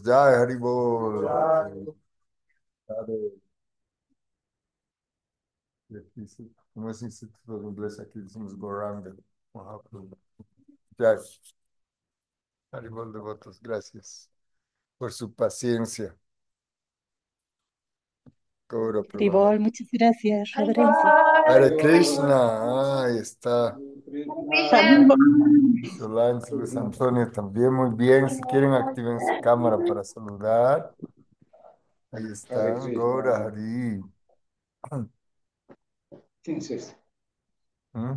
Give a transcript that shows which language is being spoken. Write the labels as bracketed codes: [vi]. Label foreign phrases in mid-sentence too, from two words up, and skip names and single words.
[es] Ya, Haribol. Y aquí sí, como es instituto de inglés, aquí decimos Goranga. Mahaprabhu. Ya, Haribol devotos, gracias por su paciencia. Gaura Prabhu. Ribol, muchas gracias, reverencia. [sa] हरे कृष्ण, [es] ahí está. Saludos. Solange, Luis Antonio también muy bien. Si quieren, activen su cámara para saludar. Ahí están, Gaura Hari. ¿Mm?